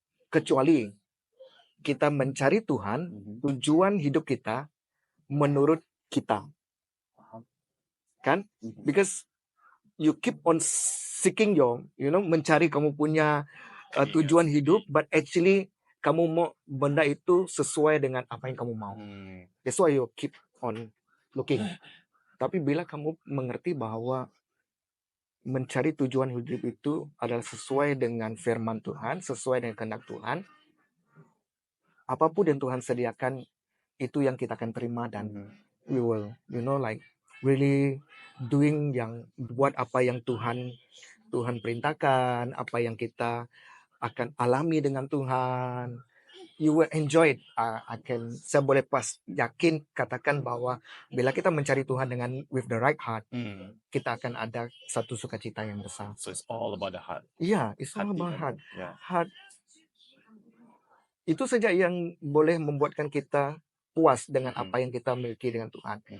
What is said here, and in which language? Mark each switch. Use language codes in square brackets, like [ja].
[ms] Kecuali kita mencari Tuhan, tujuan hidup kita menurut kita. Kan? [en] Because you keep on seeking [ms] mencari kamu punya tujuan hidup, [en] but actually [ms] kamu mau benda itu sesuai dengan apa yang kamu mau. [en] That's why you keep on looking. [ms] Tapi bila kamu mengerti bahwa mencari tujuan hidup itu adalah sesuai dengan firman Tuhan, sesuai dengan kehendak Tuhan, apapun yang Tuhan sediakan, itu yang kita akan terima dan [en] we will, really [ms] buat apa yang Tuhan perintahkan, apa yang kita akan alami dengan Tuhan. [en] You will enjoy it. [ms] Saya boleh yakin katakan bahwa bila kita mencari Tuhan dengan [en] with the right heart, [ms] kita akan ada satu sukacita yang besar. [en] So it's all about the heart. Yeah, it's all about heart. Yeah. Heart. [ms] Itu saja yang boleh membuatkan kita puas dengan apa yang kita miliki dengan Tuhan.